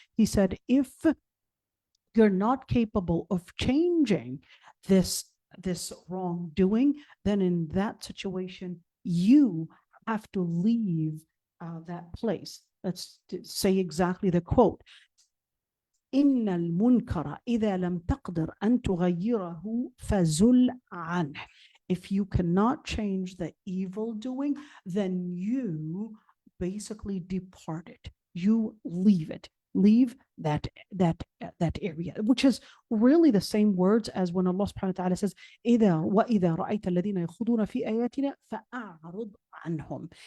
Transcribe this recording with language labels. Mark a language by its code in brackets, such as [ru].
[en] He said, if you're not capable of changing this wrongdoing, then in that situation, you have to leave that place. Let's say exactly the quote. [ar] إن المنكر إذا لم تقدر أن تغيره فزل عنه. [en] If you cannot change the evil doing, then you basically depart it. You leave it. Leave that area, which is really the same words as when Allah subhanahu wa ta'ala says, [ar] وَإِذَا رَأَيْتَ الَّذِينَ يَخُوضُونَ فِي آيَاتِنَا فَأَعْرِضْ عَنْهُم.